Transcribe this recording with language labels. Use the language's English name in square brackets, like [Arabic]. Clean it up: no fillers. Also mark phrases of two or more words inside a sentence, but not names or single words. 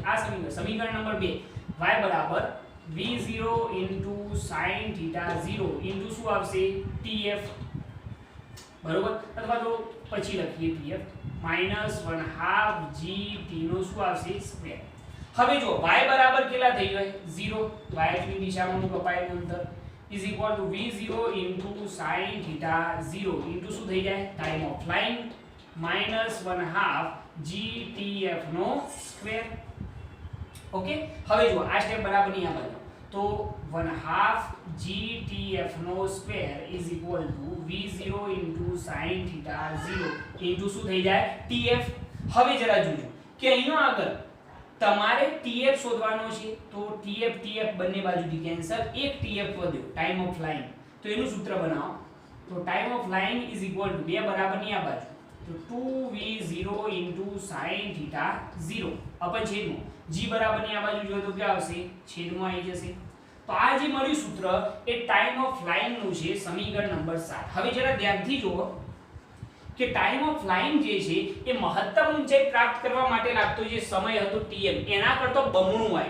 [Gujarati] આ સમીકરણ નંબર 2 y બરાબર v0 sin θ 0 શું આવશે? tf, બરોબર. અથવા તો પછી લખીએ tf -1/2 gt નો શું આવશે? સ્ક્વેર. હવે જો y બરાબર કેટલા થઈ ગયો? 0, y ની દિશામાં કપાયેલું અંતર [English] is equal to [Gujarati] v0 sin θ 0 શું થઈ જાય? [English] time of flying [Gujarati] -1/2 gtf નો સ્ક્વેર. ઓકે, હવે જો આ સ્ટેપ બરાબર નહીં આવે તો 1/2 gtf નો સ્ક્વેર [English] is equal to [Gujarati] v0 sin θ 0 શું થઈ જાય? tf. હવે જરા જોજો કે અહીંનો આગળ તમારે tf શોધવાનો છે, તો tf બંને બાજુથી કેન્સલ, એક tf વધ્યો [English] time of flying, [Gujarati] તો એનું સૂત્ર બનાવો. તો [English] time of flying is equal to [Gujarati] 2 બરાબર ની આ બાજુ તો 2v0 sin θ 0 અપન છેદમાં g બરાબર ની આ બાજુ જોઈએ તો क्या આવશે? છેદમાં આવી જશે. તો આ જે મળ્યું સૂત્ર એ [English] time of flying [Gujarati] નું છે, સમીકરણ નંબર 7. હવે જરા ધ્યાનથી જુઓ કે [English] time of flying [Gujarati] જે છે એ મહત્તમ ઊંચાઈ પ્રાપ્ત કરવા માટે લાગતો જે સમય હતો tm એના કરતો બમણું હોય.